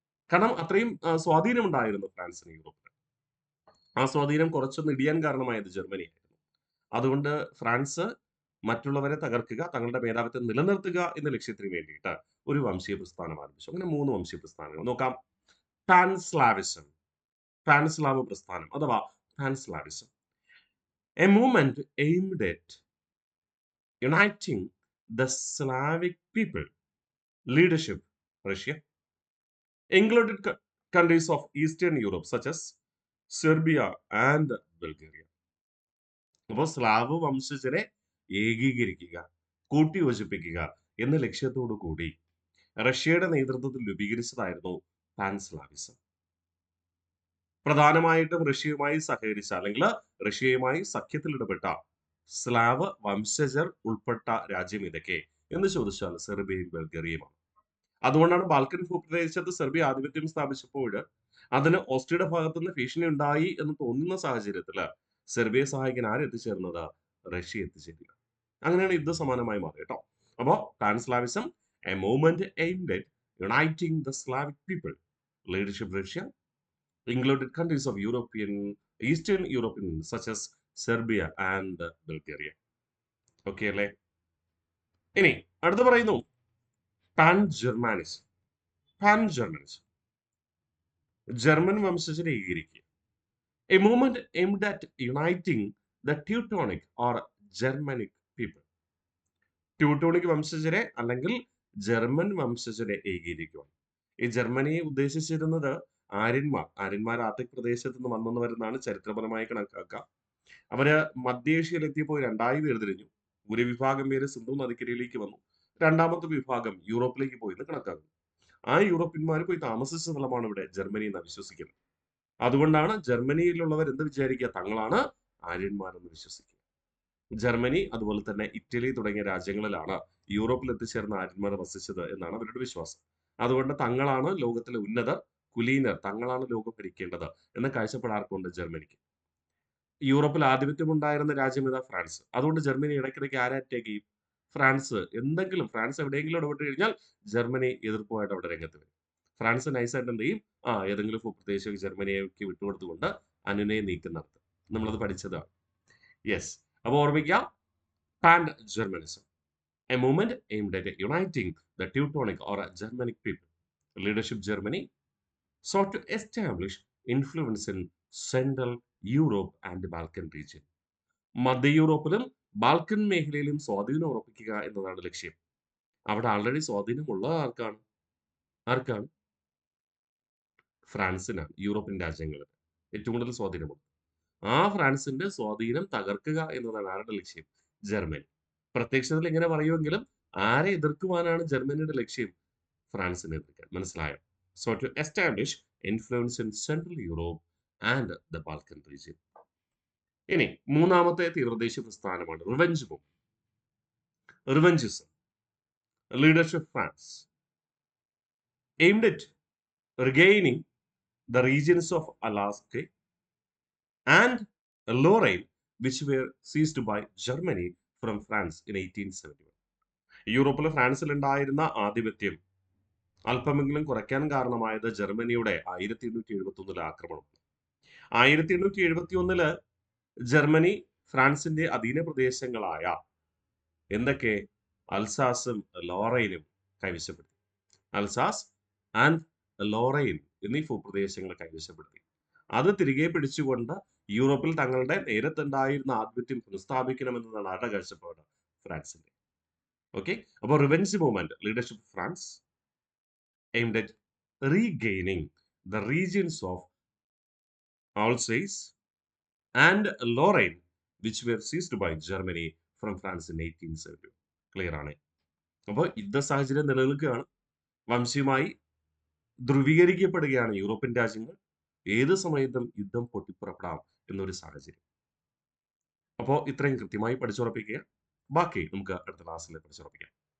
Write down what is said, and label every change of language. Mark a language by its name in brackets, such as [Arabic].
[Malayalam] കാരണം അത്രയും സ്വാധീനമുണ്ടായിരുന്നു ഫ്രാൻസിന് യൂറോപ്പിൽ. ആ സ്വാധീനം കുറച്ചൊന്ന് ഇടിയാൻ കാരണമായത് ജർമ്മനിയായിരുന്നു. അതുകൊണ്ട് ഫ്രാൻസ് മറ്റുള്ളവരെ തകർക്കുക, തങ്ങളുടെ മേധാവിത്വം നിലനിർത്തുക എന്ന ലക്ഷ്യത്തിന് വേണ്ടിയിട്ട് ഒരു വംശീയ പ്രസ്ഥാനം ആരംഭിച്ചു. അങ്ങനെ 3 വംശീയ പ്രസ്ഥാനങ്ങൾ നോക്കാം. പാൻസ്ലാവിസം, പാൻസ്ലാവ് പ്രസ്ഥാനം അഥവാ പാൻസ്ലാവിസം. [English] A movement aimed at uniting the Slavic people. Leadership Russia. Included countries of Eastern Europe such as Serbia and Bulgaria. [Malayalam] അപ്പോൾ സ്ലാവ് വംശജരെ ഏകീകരിക്കുക, കൂട്ടിയോജിപ്പിക്കുക എന്ന ലക്ഷ്യത്തോടു കൂടി റഷ്യയുടെ നേതൃത്വത്തിൽ രൂപീകരിച്ചതായിരുന്നു പാൻസ്ലാവിസം. പ്രധാനമായിട്ടും റഷ്യയുമായി സഹകരിച്ച അല്ലെങ്കിൽ റഷ്യയുമായി സഖ്യത്തിൽ ഇടപെട്ട സ്ലാവ് വംശജർ ഉൾപ്പെട്ട രാജ്യം ഇതൊക്കെ എന്ന് ചോദിച്ചാൽ സെർബിയയും ബൾഗേറിയയുമാണ്. അതുകൊണ്ടാണ് ബാൽക്കൻ ഭൂപ്രദേശത്ത് സെർബിയ ആധിപത്യം സ്ഥാപിച്ചപ്പോൾ അതിന് ഓസ്ട്രിയയുടെ ഭാഗത്തുനിന്ന് ഭീഷണി ഉണ്ടായി എന്ന് തോന്നുന്ന സാഹചര്യത്തിൽ സെർബിയയെ സഹായിക്കാൻ ആരെത്തിച്ചേർന്നത്? റഷ്യ എത്തിച്ചേരുക. അങ്ങനെയാണ് യുദ്ധ സമാനമായി മാറി കേട്ടോ. അപ്പോ [English] Panslavism, a movement aimed at uniting the Slavic people. Leadership Russia. Included countries of Eastern European such as Serbia and Bulgaria. [Malayalam] Okay അല്ലേ? ഇനി അടുത്ത് പറയുന്നു pan ജർമാനിസം. Pan ജർമാനിസം, German വംശജരെ ഏകീകരിക്കുക. [English] A movement aimed at uniting the Teutonic or Germanic people. [Malayalam] Teutonic വംശജരെ അല്ലെങ്കിൽ German വംശജരെ ഏകീകരിക്കുക. ഈ ജർമ്മനിയെ ഉദ്ദേശിച്ചിരുന്നത് ആര്യന്മാർ Arctic പ്രദേശത്ത് നിന്ന് വന്നെന്നാണ് ചരിത്രപരമായി കണക്കാക്കുക. അവര് മധ്യേഷ്യയിൽ എത്തിയപ്പോൾ രണ്ടായി വേർതിരിഞ്ഞു. ഒരു വിഭാഗം പേര് സിന്ധു നദിക്കരയിലേക്ക് വന്നു, രണ്ടാമത്തെ വിഭാഗം യൂറോപ്പിലേക്ക് പോയി എന്ന് കണക്കാക്കുന്നു. ആ യൂറോപ്യന്മാർ പോയി താമസിച്ച സ്ഥലമാണ് ഇവിടെ ജർമ്മനി എന്ന് വിശ്വസിക്കുന്നത്. അതുകൊണ്ടാണ് ജർമ്മനിയിലുള്ളവർ എന്ത് വിചാരിക്കുക? തങ്ങളാണ് ആര്യന്മാരെന്ന് വിശ്വസിക്കുക. ജർമ്മനി അതുപോലെ തന്നെ ഇറ്റലി തുടങ്ങിയ രാജ്യങ്ങളിലാണ് യൂറോപ്പിൽ എത്തിച്ചേർന്ന ആര്യന്മാർ വസിച്ചത് എന്നാണ് അവരുടെ വിശ്വാസം. അതുകൊണ്ട് തങ്ങളാണ് ലോകത്തിലെ ഉന്നതർ, കുലീനർ, തങ്ങളാണ് ലോകം ഭരിക്കേണ്ടത് എന്ന കാഴ്ചപ്പാടാർക്കുണ്ട് ജർമ്മനിക്ക്. യൂറോപ്പിൽ ആധിപത്യം ഉണ്ടായിരുന്ന രാജ്യം ഇതാ ഫ്രാൻസ്. അതുകൊണ്ട് ജർമ്മനി ഇടയ്ക്കിടയ്ക്ക് ആരെ അറ്റാക്ക് ചെയ്യും? ഫ്രാൻസ് എവിടെയെങ്കിലും ഇടപെട്ട് കഴിഞ്ഞാൽ ജർമ്മനി എതിർപ്പുമായിട്ട് അവിടെ രംഗത്ത് വരും. ഫ്രാൻസ് നൈസായിട്ട് എന്ത് ചെയ്യും? ഏതെങ്കിലും ഭൂപ്രദേശം ജർമ്മനിക്ക് വിട്ടുകൊടുത്തുകൊണ്ട് അനുനയ നീക്കം നടത്തും. നമ്മളത് പഠിച്ചതാണ്. യെസ്. അപ്പോൾ ഓർമ്മിക്കുക, [English] Pan Germanism, a movement aimed at uniting the Teutonic or Germanic people. Leadership Germany sought to establish influence in Central Europe and the Balkan region. [Malayalam] മധ്യ യൂറോപ്പിലും ബാൽക്കൻ മേഖലയിലും സ്വാധീനം ഉറപ്പിക്കുക എന്നതാണ് ലക്ഷ്യം. അവിടെ ആൾറെഡി സ്വാധീനമുള്ള ആർക്കാണ്? ഫ്രാൻസിനാണ്. യൂറോപ്യൻ രാജ്യങ്ങളിൽ ഏറ്റവും കൂടുതൽ സ്വാധീനമുണ്ട്. ആ ഫ്രാൻസിന്റെ സ്വാധീനം തകർക്കുക എന്നതാണ് ആരുടെ ലക്ഷ്യം? ജർമ്മനി. പ്രത്യക്ഷത്തിൽ ഇങ്ങനെ പറയുമെങ്കിലും ആരെ എതിർക്കുവാനാണ് ജർമ്മനിയുടെ ലക്ഷ്യം? ഫ്രാൻസിനെ എതിർക്കാൻ. മനസ്സിലായോ? [English] So to establish influence in Central Europe and the Balkan region. [Malayalam] ഇനി മൂന്നാമത്തെ തീവ്രദേശീയ പ്രസ്ഥാനമാണ് revenge movement. [English] Revanchism, leadership France aimed at regaining the regions of Alaska and Lorraine, which were seized by Germany from France in 1871. [Malayalam] യൂറോപ്പിൽ ഫ്രാൻസിൽ ഉണ്ടായിരുന്ന ആധിപത്യം അല്പമെങ്കിലും കുറയ്ക്കാൻ കാരണമായത് ജർമ്മനിയുടെ 1871 ആക്രമണം. 1871 ജർമ്മനി ഫ്രാൻസിന്റെ അധീന പ്രദേശങ്ങളായ എന്തൊക്കെ അൽസാസും ലോറൈനും കൈവശപ്പെടുത്തി. അൽസാസ് ആൻഡ് ലോറൈൻ എന്നീ ഭൂപ്രദേശങ്ങൾ കൈവശപ്പെടുത്തി. അത് തിരികെ പിടിച്ചുകൊണ്ട് യൂറോപ്പിൽ തങ്ങളുടെ നേരത്തുണ്ടായിരുന്ന ആധിപത്യം പുനഃസ്ഥാപിക്കണമെന്നതാണ് ആരുടെ കാഴ്ചപ്പാട്? ഫ്രാൻസിന്റെ. [English] okay, [Malayalam] അപ്പോൾ [English] Revenge movement, leadership France aimed at regaining the regions of Alsace and Lorraine, which were seized by Germany from France in 1870. [Malayalam] Clear ആണ്. അപ്പോൾ യുദ്ധ സാഹചര്യം നിലനിൽക്കുകയാണ്. വംശീയമായി ധ്രുവീകരിക്കപ്പെടുകയാണ് യൂറോപ്യൻ രാജ്യങ്ങൾ. ഏത് സമയത്തും യുദ്ധം പൊട്ടിപ്പുറപ്പെടാം എന്നൊരു സാഹചര്യം. അപ്പോൾ ഇത്രയും കൃത്യമായി പഠിച്ചുറപ്പിക്കുക. ബാക്കി നമുക്ക് അടുത്ത ക്ലാസ്സിൽ പഠിച്ചുറപ്പിക്കാം.